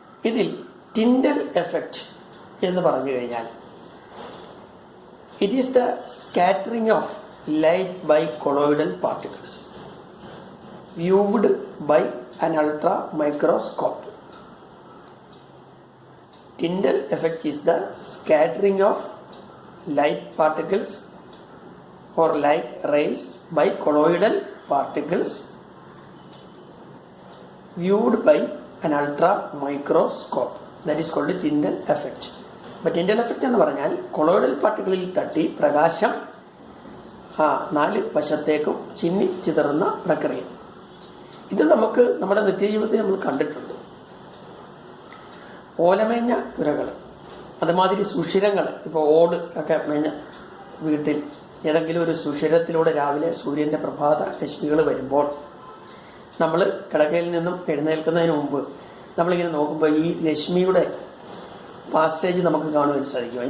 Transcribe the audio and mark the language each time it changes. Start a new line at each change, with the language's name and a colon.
Malayalam: ഇതിൽ Tyndall effect എന്ന് പറഞ്ഞു കഴിഞ്ഞാൽ
English: It is the scattering of light by colloidal particles viewed by an ultra microscope. Tyndall effect is the scattering of light particles or light rays by colloidal particles viewed by an ultra microscope. That is called Tyndall effect.
Malayalam: അപ്പോൾ Tyndall effect എന്ന് പറഞ്ഞാൽ colloidal പാർട്ടിക്കിളിൽ തട്ടി പ്രകാശം നാല് വശത്തേക്കും ചിന്നി ചിതറുന്ന പ്രക്രിയ. ഇത് നമുക്ക് നമ്മുടെ നിത്യജീവിതത്തിൽ നമ്മൾ കണ്ടിട്ടുണ്ട്. ഓലമേഞ്ഞ പുരകൾ, അതുമാതിരി സുഷിരങ്ങൾ, ഇപ്പോൾ ഓട് ഒക്കെ മേഞ്ഞ വീട്ടിൽ ഏതെങ്കിലും ഒരു സുഷിരത്തിലൂടെ രാവിലെ സൂര്യൻ്റെ പ്രഭാത രശ്മികൾ വരുമ്പോൾ നമ്മൾ കിടക്കയിൽ നിന്നും എഴുന്നേൽക്കുന്നതിന് മുമ്പ് നമ്മളിങ്ങനെ നോക്കുമ്പോൾ ഈ രശ്മിയുടെ പാസേജ് നമുക്ക് കാണുവാൻ സാധിക്കും.